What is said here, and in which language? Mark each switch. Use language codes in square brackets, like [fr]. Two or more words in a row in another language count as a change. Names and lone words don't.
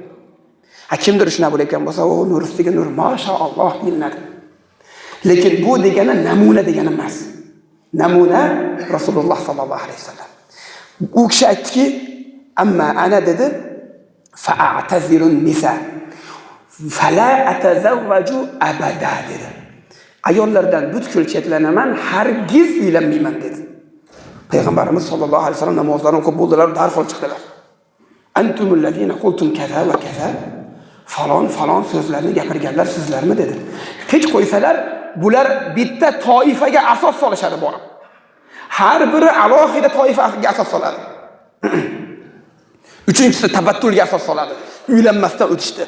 [uz] Kimdir shuna bo'layotgan bo'lsa, o nur ustiga nur, mashaalloh deyiladi. Lekin bu degani namuna degani emas. Namuna Rasululloh [ar] صلى الله عليه وسلم. [uz] U kishi aytdiki, [ar] أما أنا dedi, فأعتزل النساء فلا أتزوج أبدا dedi. [uz] Ayollardan butkul chetlanaman, hargiz uylanmayman dedi. Payg'ambarimiz [ar] صلى الله عليه وسلم [uz] namozlarni o'qib bo'ldilar, darhol chiqdilar. [ar] أنتم الذين قلتم كذا وكذا. [uz] Falon so'zlarni gapirganlar sizlarmi dedi. Hech qo'ysalar, bular bitta toifaga asos solishadi borib. Har biri alohida toifaga asos soladi. Uchinchisi tabattulga asos soladi. Uylanmasdan o'tishdi.